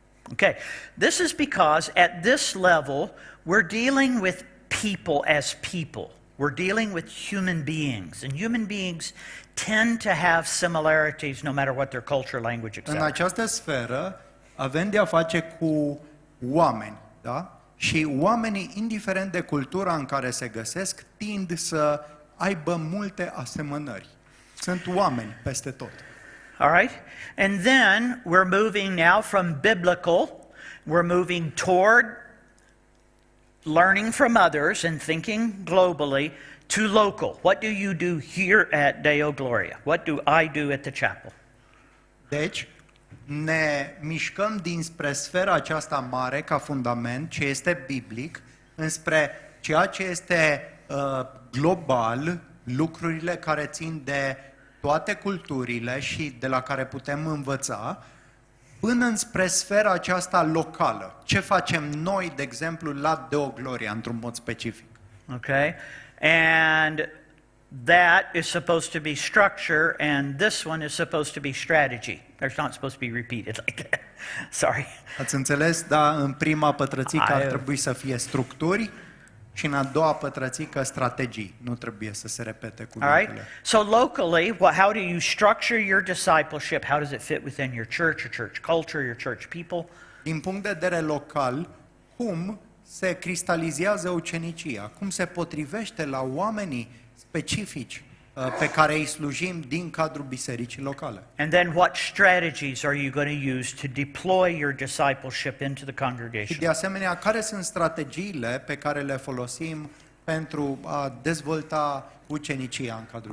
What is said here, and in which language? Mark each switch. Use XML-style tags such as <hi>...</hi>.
<en>Okay. This is because at this level we're dealing with people as people. We're dealing with human beings, and human beings tend to have similarities no matter what their culture, language, etc.</en> <ro>În această sferă avem de a face cu oameni, da? Și oamenii, indiferent de cultura în care se găsesc, tind să aibă multe asemănări. Sunt oameni peste tot.</ro> <en>All right? And then we're moving now from biblical, we're moving toward learning from others and thinking globally to local. What do you do here at Deo Gloria? What do I do at the chapel?</en> <ro>Deci, ne mișcăm dinspre sfera aceasta mare ca fundament, ce este biblic, înspre ceea ce este global, lucrurile care țin de toate culturile și de la care putem învăța, până înspre sfera aceasta locală. Ce facem noi, de exemplu, la Deo Gloria, într-un mod specific?</ro> <en>Okay? And that is supposed to be structure, and this one is supposed to be strategy. They're not supposed to be repeated like that. Sorry.</en> <ro>Ați înțeles? Da, în prima pătrățică ar I- trebui să fie structuri și în a doua pătrățică strategii. Nu trebuie să se repete</ro> <en>All right?</en> <ro>cuvintele.</ro> <en>So locally, how do you structure your discipleship? How does it fit within your church culture, your church people?</en> <ro>Din punct de vedere local, cum se cristalizează ucenicia? Cum se potrivește la oamenii specifici pe care îi slujim din cadrul bisericii locale?</ro> <en>And then what strategies are you going to use to deploy your discipleship into the</en> <ro>Și</ro> <en>congregation?</en> <ro>de asemenea, care sunt strategiile pe care le folosim pentru a dezvolta ucenicia în cadrul</ro>